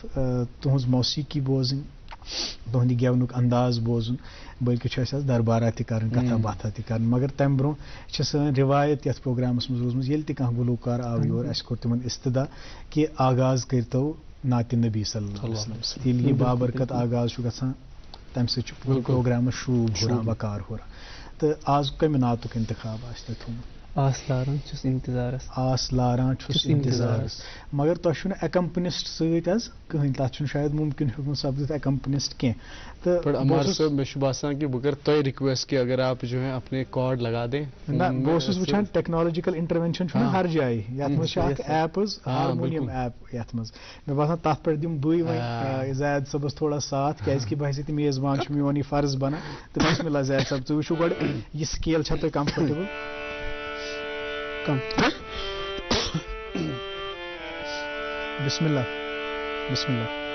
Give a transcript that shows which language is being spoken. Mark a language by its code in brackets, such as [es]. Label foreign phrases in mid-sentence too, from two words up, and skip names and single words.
[ks] تُہٕنٛز موسیٖقی بوزٕنۍ تُہُنٛد یہِ گٮ۪ونُک انداز بوزُن بٔلکہِ چھُ اَسہِ آز دربارا تہِ کَرٕنۍ کتھا باتھا تہِ کَرٕنۍ مگر تَمہِ برونٛہہ چھِ سٲنۍ رِوایت یَتھ پروگرامس منٛز روٗزمٕژ ییٚلہِ تہِ کانٛہہ گُلوکار آو یور اَسہِ کوٚر تِمن استدا کہِ آغاز کٔرۍتو نعتِ نبی [ar] صلی اللہ علیہ وسلم [ks] ییٚلہِ یہِ بابرکت آغاز چھُ گژھان تَمہِ سۭتۍ چھُ پوٗرٕ پروگرامس شوٗب ہُران وقار ہُران تہٕ آز کمہِ نعتُک انتخاب آسہِ تۄہہِ تھوٚومُت آس لاران چھُس انتظارس آس لاران چھُس انتظارس مگر تۄہہِ چھُنہٕ ایکمپنسٹ سۭتۍ حظ کٕہٕنۍ تتھ چھُنہٕ شاید مُمکِن ہیوٚکمُت سپدِتھ ایکمپنسٹ کینٛہہ تہٕ عمار صٲب مےٚ چھُ باسان کہِ بہٕ کَرٕ تۄہہِ رِکویسٹ کہِ [ur] اگر آپ جو ہے اپنے کارڈ لگا دیں [ks] نہ بہٕ اوسُس وٕچھان [en] technological intervention [ks] چھُنہ ہر جایہِ یتھ منٛز چھِ اکھ ایپ حظ [en] harmonium app [ks] یتھ منٛز مےٚ باسان تتھ پٮ۪ٹھ دِمہٕ بٕے وۄنۍ زید صٲبس [ur] تھوڑا ساتھ [ks] کیازکہِ بہٕ ہسا میزبان چھُ میون یہِ فرض بنان تہٕ بسمِلہ زید صٲب تُہۍ وٕچھِو گۄڈٕ یہِ سکیل چھا تۄہہِ کمفٲٹیبٕل [ar] بسم اللہ بسم اللہ